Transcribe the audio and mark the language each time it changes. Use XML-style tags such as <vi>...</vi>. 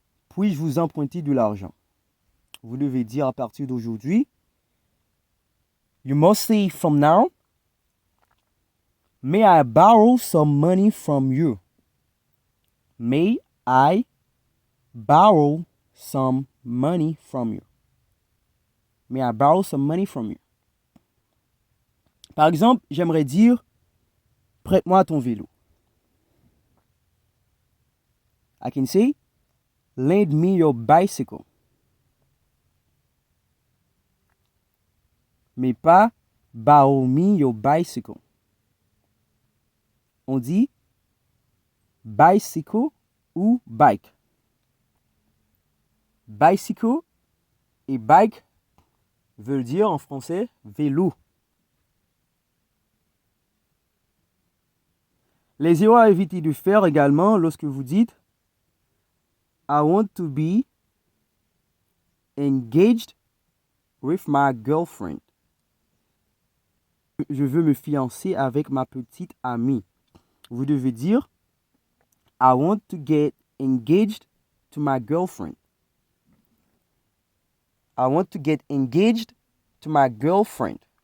<fr>Puis-je vous emprunter de l'argent? Vous devez dire à partir d'aujourd'hui.</fr> <en>You must say from now. May I borrow some money from you? May I borrow some money from you? May I borrow some money from you?</en> <fr>Par exemple, j'aimerais dire prête-moi ton vélo.</fr> <en>I can say lend me your bicycle.</en> <fr>Mais pas</fr> <en>borrow me your bicycle.</en> <fr>On dit bicycle ou bike. Bicycle et bike veulent dire en français vélo. Les erreurs à éviter de faire également lorsque vous dites</fr> <en>I want to be engaged with my girlfriend.</en> <fr>Je veux me fiancer avec ma petite amie. Vous devez dire</fr> <en>I want to get engaged to my girlfriend. I want to get engaged to my girlfriend.</en>